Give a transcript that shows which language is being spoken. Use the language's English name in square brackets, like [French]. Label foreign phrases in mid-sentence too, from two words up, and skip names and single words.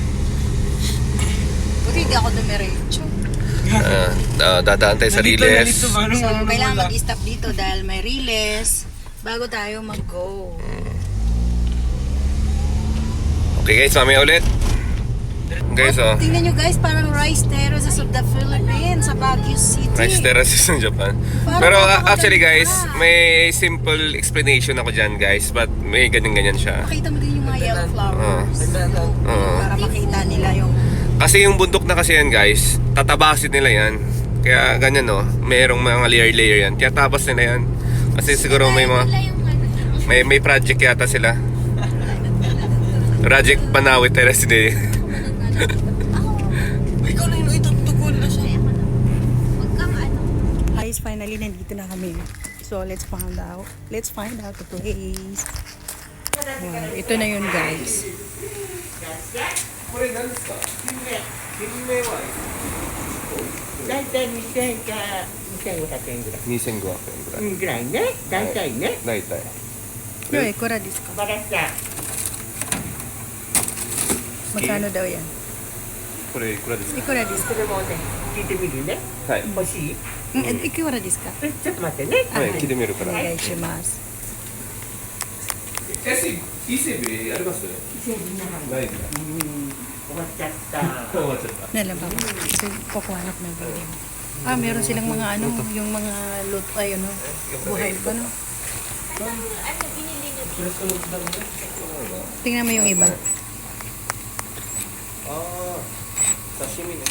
[Filipino] Buti hindi ako dumiretso. Dadaan tayo sa Riles. So, kailangan mag-stop dito dahil may Riles bago tayo mag-go. Okay guys, mamaya ulit. Guys, oh. Tingnan nyo guys, parang [English] rice terraces of the Philippines [Filipino] sa Baguio City. [English] Rice terraces [Filipino] ng Japan. Parang Pero nakakaganda. [English] actually guys, [Filipino] may simple explanation ako dyan guys. But may ganyan siya. Makita mo din yung mga [English] yellow flowers. [Filipino] Oo. Para makita nila yung... Kasi yung bundok na kasi yan guys, tatabasin nila yan. Kaya ganyan no, mayroong mga layer yan. Kaya tabas nila yan. Kasi siguro may mga... Wala yung ano. May project yata sila. Project Panawi Terrace Day. Ikaw na yun, tukol na siya. Huwag kang ano. Guys, finally nandito na kami. [English] So, let's find out the place. [Filipino] Wow, ito na yun guys. [Japanese] 2000 ぐらいね、大体ね。大体。 Yo, いくらですか. バラした。 [Filipino] Magkano daw yan? [Japanese] これいくらですか？いくらですか. それもね、聞いてみるね。はい。欲しい？いくらですか. ちょっと待ってね。はい、聞いてみるから。お願いします。伊勢海老あります？ないんだ。終わっちゃった。終わっちゃった。 [Filipino] Nalaba ko. Kasi kukuha na ko ng video. Meron silang mga ano, yung mga ay ano, buhay pa no? Ano, binili nyo. Tingnan mo yung iba. [Japanese] 刺身ね.